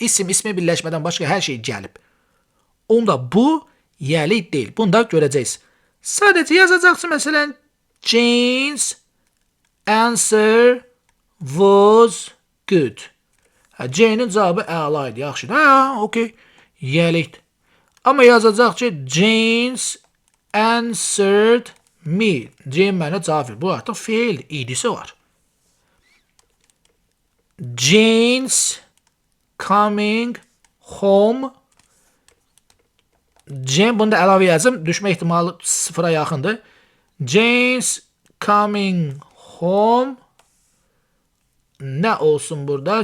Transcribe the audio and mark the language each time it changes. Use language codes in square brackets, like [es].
[az] İsim, ismi birləşmədən başqa hər şey gəlib. Onda bu yiyəlik deyil. Bunu da görəcəksiniz. Sadəcə yazacaqsın məsələn [en] Jane's answer was good. [az] Jane'in cavabı əla idi, yaxşıdır. Hə, okey. Yiyəlikdir. Amma yazacaq ki [en] Jane's answered me. [az] Jane mənə cavab verir. Bu artıq fiil, idisi var. [en] Jane's coming home. [az] Jane, bunu da əlavə yazım. Düşmə ihtimalı 0-a yaxındır. [en] Jane's coming home. [az] Nə olsun burada?